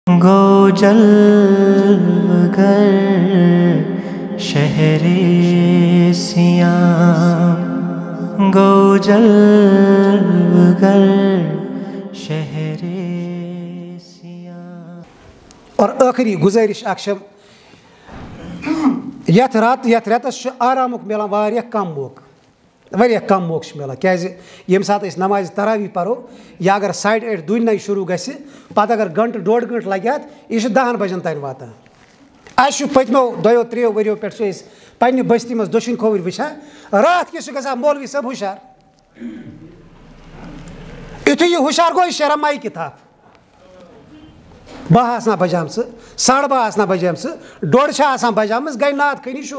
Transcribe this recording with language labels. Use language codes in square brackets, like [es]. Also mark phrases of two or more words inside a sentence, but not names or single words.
[ur] گو جلوگر شہر سیام، گو جلوگر شہر سیام۔ اور آخری گزارش [ks] اکشم یت رتس آرامک ملان واریاہ کم موقع، واریاہ کم موقع ملان کیازِ ییٚمہِ ساتہٕ أسۍ نمازِ تراویح پرو یا اگر 8:30 دُنۍ شروع گژھِ پتہٕ اگر گنٹہٕ ڈۄڑ گنٹہٕ لگہِ اتھ یہِ چھُ 10 بجن تانۍ واتان۔ اَسہِ چھُ پٔتمیو 2-3 ؤریو پٮ۪ٹھ چھِ أسۍ پننہِ بستی منٛز دٔچھِنۍ کھووٕرۍ وٕچھان راتھ کِس چھُ گژھان مولوی صٲب ہُشار، یُتھُے یہِ ہُشار گوٚو یہِ شیران مایکہِ تھپھ، 12 آسنا بجامژٕ 12:30 آسنا بجامژٕ 1:30 چھِ آسان بجامٕژ گٔے نعت خٲنی شروع۔